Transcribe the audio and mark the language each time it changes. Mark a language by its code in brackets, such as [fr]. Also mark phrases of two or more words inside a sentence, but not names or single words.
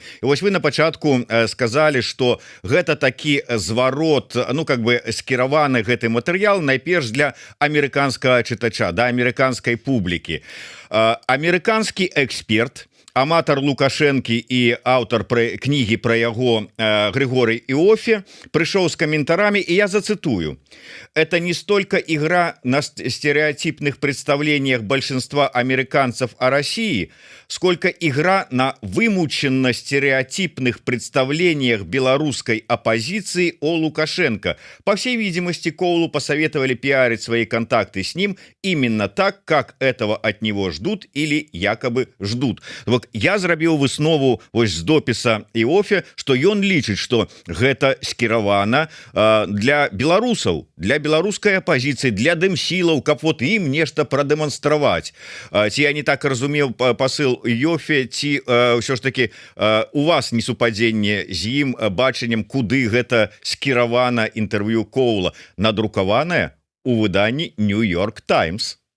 [be] І вось вы на пачатку сказалі, што гэта такі зварот, ну, [ru] как бы [be] скіраваны гэты матэрыял найперш для амерыканскага чытача, да амерыканскай публікі. Амерыканскі эксперт, аматар Лукашэнкі і аўтар кнігі пра яго [ru] Григорий Иоффе пришел с комментариями, и я зацитую: «Это не столько игра на стереотипных представлениях большинства американцев о России, сколько игра на вымученно стереотипных представлениях белорусской оппозиции о Лукашенко. По всей видимости, Коулу посоветовали пиарить свои контакты с ним именно так, как этого от него ждут или якобы ждут». [be] Вот я зрабіў выснову вось з допіса Іоффе, што ён лічыць, што гэта скіравана для беларусаў, для беларускай апозіцыі, для дэмсілаў, каб вот ім нешта прадэманстраваць. Ці я не так разумеў пасыл Іоффе, ці ўсё ж таки у вас несупадзенне з ім бачаннем, куды гэта скіравана інтэрв'ю Коула, надрукаванае у выданні Нью-Йорк Таймс?